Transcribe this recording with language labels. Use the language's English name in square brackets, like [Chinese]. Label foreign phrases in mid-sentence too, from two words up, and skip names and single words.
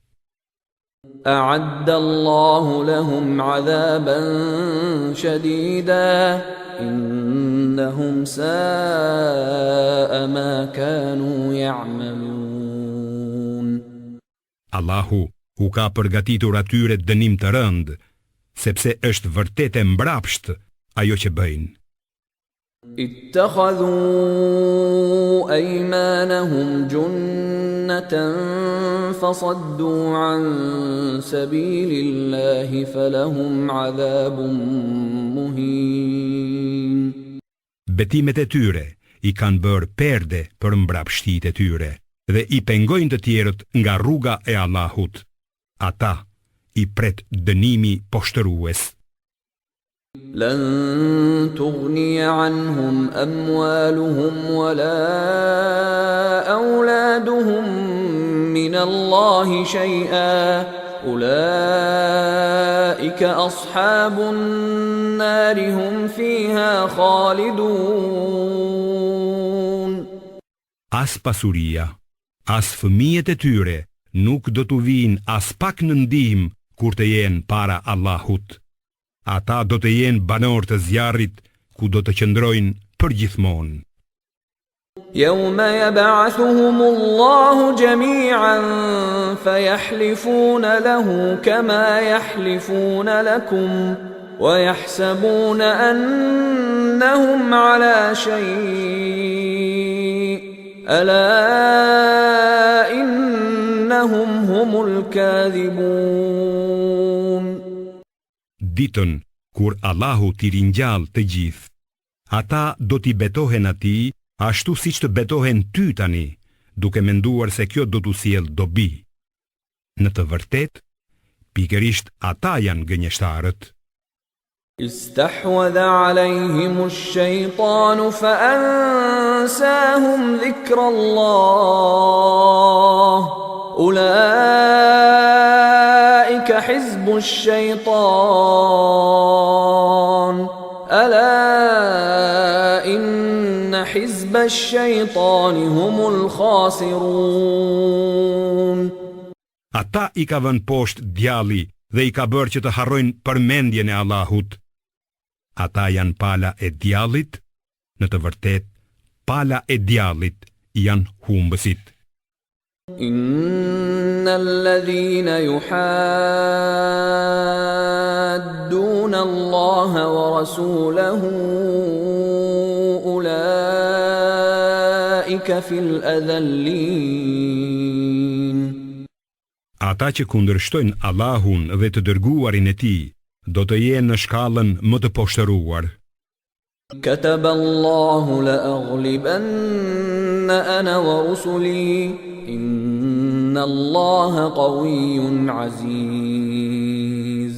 [Arabic] أعد الله لهم عذابا شديدا إنهم ساء ما كانوا يعملون. [Albanian] Allahu u ka përgatitur atyre dënim të rënd, sepse është vërtet e mbrapsht ajo që bëjnë. [Arabic] اتخذوا أيمانهم جنة فصدوا عن سبيل الله فلهم عذاب مهين. [Albanian] Betimet e tyre i kanë bërë perde për mbrapshtitë e tyre dhe i pengojnë të tjerët nga rruga e Allahut. Ata i pret dënimi poshtërues. [Arabic] لن تغني عنهم أموالهم ولا أولادهم من الله شيئا أولئك أصحاب النار هم فيها خالدون. [Albanian] As pasuria, as fëmijët e tyre nuk do t'u vinë as pak në ndihmë kur të jenë para Allahut. Ata do të jenë banor të zjarrit ku do të qëndrojnë përgjithmonë. [Arabic] يوم يبعثهم الله جميعا فيحلفون له كما يحلفون لكم ويحسبون أنهم على شيء ألا إنهم هم الكاذبون. [Albanian] Ditën kur Allahu t'i ringjall të gjithë, ata do t'i betohen atij ashtu siç të betohen ty tani, duke menduar se kjo do t'u sjell dobi. Në të vërtetë, pikërisht ata janë gënjeshtarët. [Arabic] استحوذ عليهم الشيطان فأنساهم ذكر الله أولئك حزب الشيطان ألا إن حزب الشيطان هم الخاسرون. [Albanian] Ata i ka vënë poshtë djalli dhe i ka bërë që të harrojnë përmendjen e Allahut. Ata janë pala e djallit, në të vërtet, pala e djallit janë humbësit. [Arabic] إن الذين يحادون الله ورسوله أولئك في الأذلين. [Albanian] Ata që kundërshtojnë Allahun dhe të dërguarin e tij, do të jenë në shkallën më të poshtëruar. [Arabic] كتب الله لأغلبن أنا ورسلي إن الله قوي عزيز.